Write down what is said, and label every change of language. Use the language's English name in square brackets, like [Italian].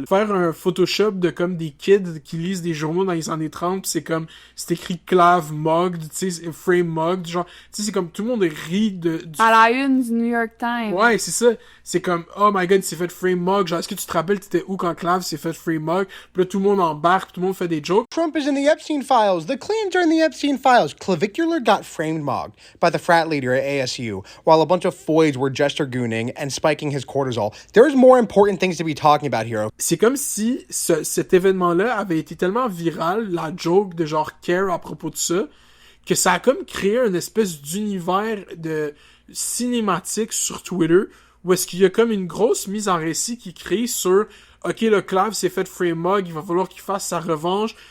[French] Faire un Photoshop de comme des kids qui lisent des journaux dans les années 30 pis c'est écrit clave mugged, tu sais, frame mugged, genre, tu sais, c'est comme tout le monde rit à la une du New York Times. Ouais, c'est ça. C'est comme, [English] oh my god, [French] il s'est fait frame mug. Genre, est-ce que tu te rappelles, t'étais où quand Clave s'est fait frame mug? Puis là, tout le monde embarque, tout le monde fait des jokes. [English] Trump is in the Epstein files. The Clintons are in the Epstein files. Clavicular got framed mugged by the frat leader at ASU, while a bunch of Foids were jester gooning and spiking his cortisol. There's more important things to be talking about here. [French] C'est comme si cet événement-là avait été tellement viral, la joke de genre Care à propos de ça, que ça a comme créé une espèce d'univers de cinématique sur Twitter où est-ce qu'il y a comme une grosse mise en récit qui crée sur OK, le Clave s'est fait frame mug, il va falloir qu'il fasse sa revanche.